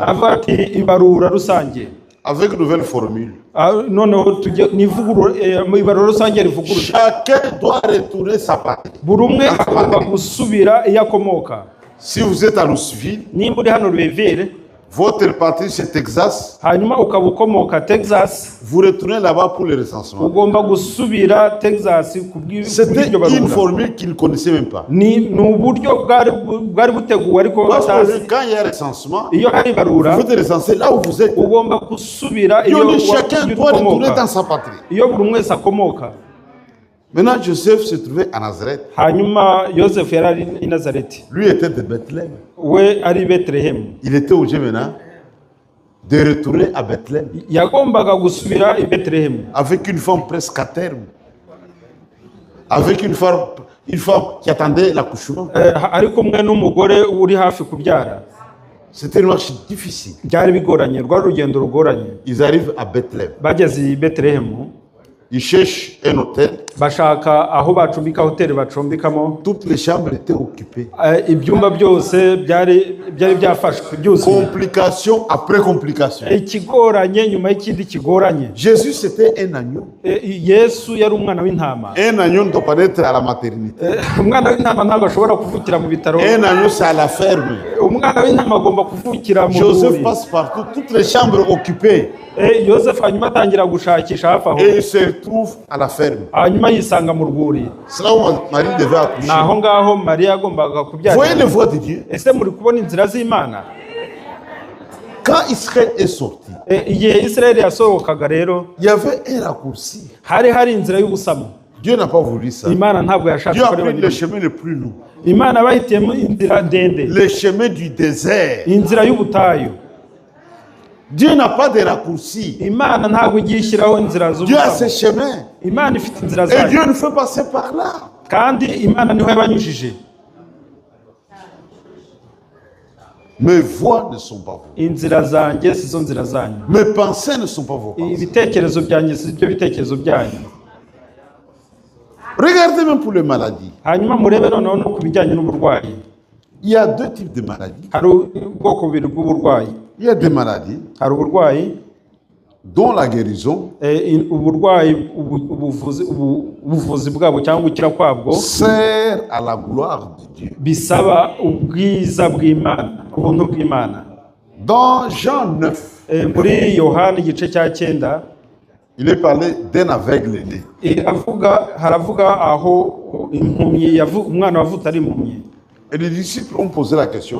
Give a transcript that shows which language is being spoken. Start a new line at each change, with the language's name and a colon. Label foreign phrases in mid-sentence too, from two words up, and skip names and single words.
Kinyarwanda: avuga ati ibarura rusange.
French: avec une nouvelle formule.
Kinyarwanda: Noneho tujye n'ivugurura mu ibarura rusange rivugurura.
French: Chacun doit retourner sa patrie.
Kinyarwanda: Buri umwe agomba gusubira iyo akomoka.
French: Si vous êtes à Louisville,
Kinyarwanda: Nimba uri hano Louisville,
French: votre patrie c'est Texas,
Kinyarwanda: hanyuma ukaba ukomoka Texas,
French: vous retournez là-bas pour le recensement.
Kinyarwanda: ugomba gusubira Texas
French: C'était
Kinyarwanda: kubw'iryo
French: une
Kinyarwanda: barura.
French: formule qu'ils ne connaissaient même pas.
Kinyarwanda: Ni uburyo bwari buteguwe ariko
French: Parce que
Kinyarwanda: batazi.
French: quand il y a recensement,
Kinyarwanda: Iyo hari ibarura
French: vous êtes recensé là où vous êtes.
Kinyarwanda: ugomba gusubira
French: Et
Kinyarwanda: iyo
French: on dit chacun doit retourner dans sa patrie.
Kinyarwanda: iyo buri umwe wese akomoka.
French: Maintenant, Joseph se trouvait à Nazareth.
Kinyarwanda: Hanyuma Yosefu yari ari i Nazareti,
French: Lui était de Bethléem.
Kinyarwanda: we ari i Betelehemu.
French: Il était obligé maintenant de retourner à Bethléem
Kinyarwanda: Yagombaga gusubira i Betelehemu
French: avec une femme presque à terme. Avec une femme qui attendait l'accouchement.
Kinyarwanda: ari kumwe n'umugore uri hafi kubyara.
French: C'était une marche difficile.
Kinyarwanda: Byari bigoranye, rwari urugendo rugoranye.
French: Ils arrivent à Bethléem.
Kinyarwanda: Bageze i Betelehemu,
French: Ils cherchent un hôtel.
Kinyarwanda: bashaka aho bacumbika hoteli bacumbikamo.
French: Toutes les chambres étaient occupées.
Kinyarwanda: Ibyumba byose byari byafashwe byose.
French: Complication après complication.
Kinyarwanda: Ikigoranye nyuma y'ikindi kigoranye.
French: Jésus c'était un agneau.
Kinyarwanda: Yesu yari umwana w'intama.
French: Un agneau ne doit pas être à la maternité.
Kinyarwanda: Umwana w'intama ntabwo ashobora kuvukira mu bitaro.
French: Un agneau c'est à la ferme.
Kinyarwanda: Umwana w'intama agomba kuvukira mu
French: Joseph passe partout, toutes les chambres occupées.
Kinyarwanda: Yosefu hanyuma atangira gushakisha hafi aho.
French: Et il se retrouve à la ferme.
Kinyarwanda: Hanyuma yisanga mu rwuri.
French: C'est là où Marie devait accoucher.
Kinyarwanda: Naho ngaho Mariya agombaga kubyara.
French: Voyez les voies de Dieu.
Kinyarwanda: Ese muri kubona inzira z'Imana?
French: Quand Israël est sorti,
Kinyarwanda: igihe Israeli yasohokaga rero,
French: il y avait un raccourci.
Kinyarwanda: hari inzira y'ubusamo.
French: Dieu n'a pas voulu ça.
Kinyarwanda: Imana ntabwo yashatse
French: Dieu a
Kinyarwanda: ko
French: pris le chemin le plus lourd.
Kinyarwanda: Imana bahitiyemo inzira ndende.
French: Le chemin du désert.
Kinyarwanda: Inzira y'ubutayu.
French: Dieu n'a pas de raccourci.
Kinyarwanda: Imana ntabwo igiye ishyiraho inzira
French: Dieu a ses
Kinyarwanda: z'ubusamo.
French: chemins.
Kinyarwanda: Imana ifite inzira
French: Et
Kinyarwanda: zayo.
French: Dieu nous fait passer par là.
Kinyarwanda: Kandi Imana niho yabanyujije.
French: Mes voies ne sont pas vos.
Kinyarwanda: Inzira zanjye sizo nzira zanyu.
French: Mes pensées ne sont pas vos pensées.
Kinyarwanda: Ibitekerezo byanjye si byo bitekerezo byanyu.
French: Regardez même pour les maladies.
Kinyarwanda: Hanyuma murebe noneho no ku bijyanye n'uburwayi.
French: Il y a deux types de maladies.
Kinyarwanda: Hari ubwoko bubiri bw'uburwayi.
French: Il y a des maladies
Kinyarwanda: Hari uburwayi
French: dont la guérison
Kinyarwanda: uburwayi ubuvuzi bwabo cyangwa gukira kwabwo
French: sert à la gloire de Dieu.
Kinyarwanda: bisaba ubwiza bw'Imana, ubuntu bw'Imana.
French: Dans Jean 9,
Kinyarwanda: Muri Yohana igice cya 9
French: il est parlé d'un aveugle né.
Kinyarwanda: haravuga aho impumyi umwana wavutse ari impumyi.
French: Et les disciples ont posé la question au